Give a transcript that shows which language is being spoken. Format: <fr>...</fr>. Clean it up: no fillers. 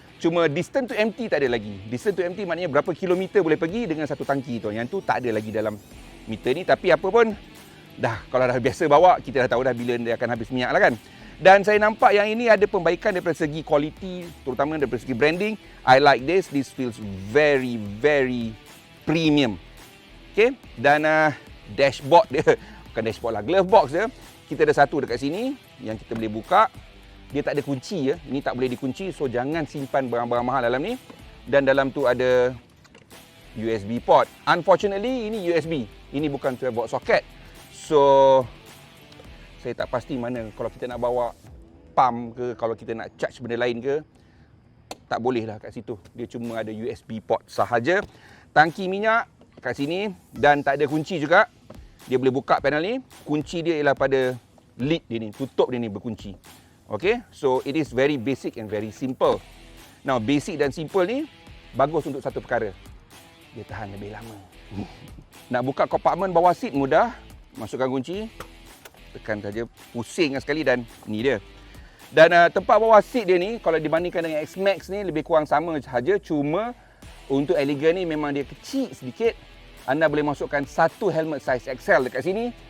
<ms>Cuma</ms> <en>distance to empty</en> <ms>tak ada lagi.</ms> <en>Distance to empty</en> <ms>maknanya berapa kilometer boleh pergi dengan satu tangki tu. Yang tu tak ada lagi dalam meter ni, tapi apa pun kalau dah biasa bawa, kita dah tahu dah bila dia akan habis minyak lah kan. Dan saya nampak yang ini ada pembaikan daripada segi quality, terutama daripada segi branding.</ms> <en>I like this. This feels very premium.</en> <ms>Okay. Dan dashboard dia, bukan dashboard lah, glove box dia. Kita ada satu dekat sini yang kita boleh buka. Dia tak ada kunci ya. Ini tak boleh dikunci, so jangan simpan barang-barang mahal dalam ni. Dan dalam tu ada USB port. Unfortunately, ini USB. Ini bukan 12 volt socket. So saya tak pasti mana kalau kita nak bawa pump ke, kalau kita nak charge benda lain ke, tak boleh lah kat situ. Dia cuma ada USB port sahaja. Tangki minyak kat sini dan tak ada kunci juga. Dia boleh buka panel ni. Kunci dia ialah pada lid dia ni, tutup dia ni berkunci.</ms> <en>Okay, so it is very basic and very simple.</en> <ms>Now basic dan simple ni bagus untuk satu perkara. Dia tahan lebih lama. Nak buka kompartmen bawah seat mudah. Masukkan kunci, tekan saja, pusing sekali dan ni dia. Dan tempat bawah seat dia ni kalau dibandingkan dengan X-Max ni lebih kurang sama sahaja, cuma untuk Elegant ni memang dia kecil sedikit. anda boleh masukkan satu helmet size XL dekat sini</ms>